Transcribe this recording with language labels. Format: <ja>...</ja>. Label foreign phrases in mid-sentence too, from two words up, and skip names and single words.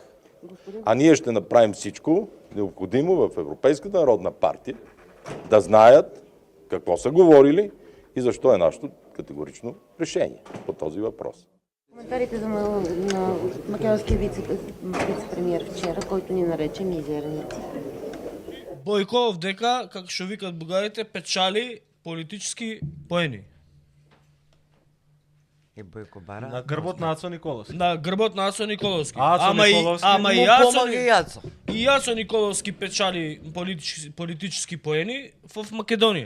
<bg>А ние ще направим всичко необходимо в Европейската народна партия да знаят какво са говорили и защо е нашето категорично решение по този въпрос. Коментарите на македонския вице-премиер вчера, който ни нарече мизерници.</bg> <mk>Бойко дека, како што викат бугарите, печали политически поени. И Бойко бара. На грбот на Ацо Николовски. На грбот на Ацо Николовски. Ацо Николовски ама Му и Ацо, помага и Ацо. и Ацо Николовски печали политически поени в Македонија.</mk>